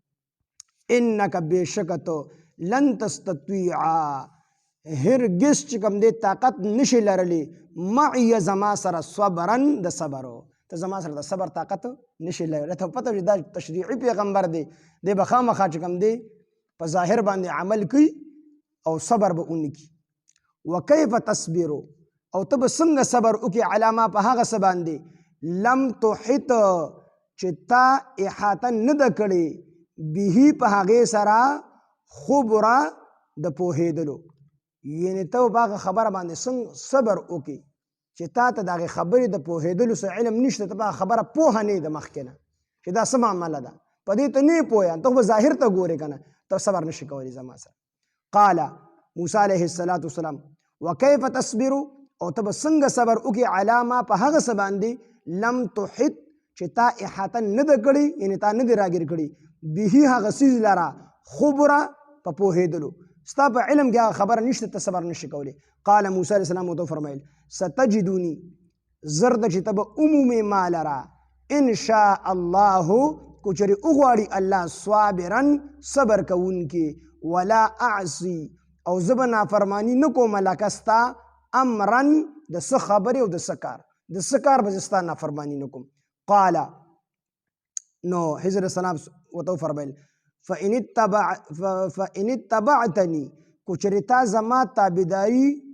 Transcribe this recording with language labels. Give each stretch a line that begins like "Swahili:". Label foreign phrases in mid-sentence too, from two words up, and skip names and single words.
Pashto: انک بېشکه ته
Arabic: لن تستطیعا
Pashto: هرگز چې کوم دی طاقت نشي لرلی معي زما سره صبرن د صبرو ته زما سره د صبر طاقت نشي لرلی ته پته دا تشریعي پیغمبر دی دی به خامخا چې کوم دی په ظاهر باندې عمل کوي او صبر به ونکي
Arabic: وکیف تصبرو
Pashto: او ته به څنګه صبر وکړي
Arabic: علی ما
Pashto: په هغه څه باندې
Arabic: لم تحط
Pashto: چې تا احاطه نه ده کړې به په هغې سره خبره د پوهېدلو یعنی ته په هغه خبره باندې څنګه صبر وکړي چې تا ته د هغې خبرې د پوهېدلو څه علم نشته ته په هغه خبره پوهه نه یې د مخکې نه چې دا څه معامله ده په دې ته نه یې پوهه ته خو ظاهر ته ګورې که نه ته صبر نشي کولی زما سره
Arabic: قال موسی علیه السلام وکیف تصبرو
Pashto: او ته به څنګه صبر وکړي
Arabic: علی ما
Pashto: په هغه څه باندې
Arabic: لم تحط
Pashto: چې تا احاطه نه ده کړې یعنې تا نه دې راګیر کړي به هغه څیز لره خبره په پوهېدلو ستا په علم کې هغه خبره نشته ته صبر نشي کولی
Arabic: قال موسی علیه السلام
Pashto: ورته وفرمیل ستجدوني زر ده چې ته به ومومې ما لره
Arabic: ان شاء الله
Pashto: کو چېرې وغواړي الله صابرا صبر کوونکي
Arabic: ولا اعصي
Pashto: او زه به نافرماني نه کوم لکه ستا امرا د څه خبرې او د څه کار د څه کار به زه ستا نافرماني نه کوم قال نو حضرت السلام ورته وفرمیل
Arabic: فإن اتبعتني
Pashto: کو چېرې تا زما تابعداري